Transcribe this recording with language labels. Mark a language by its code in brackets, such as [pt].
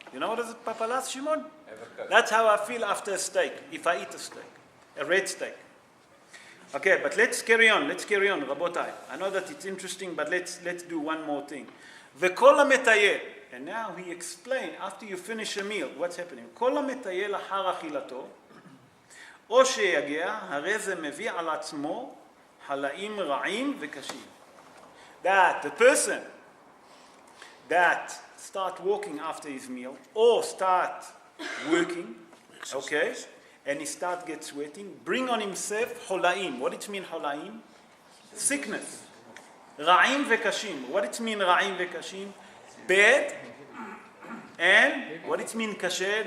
[en] You know what is it, papalas, Shimon? That's how I feel after a steak, if I eat a steak, a red steak. Okay, but let's carry on, Rabotai. I know that it's interesting, but let's do one more thing. V'kol ha'metayel. And now he explained, after you finish a meal, what's happening. [he] כל המטייל אחר אכילתו, או שיגע, הרי זה מביא על עצמו חלאים רעים וקשים. [en] That the person that start walking after his meal, or start working, okay, and he start get sweating, bring on himself חולאים. What it mean חולאים? Sickness. [he] רעים וקשים. [en] What it mean רעים וקשים? Bad, and what it mean kashe?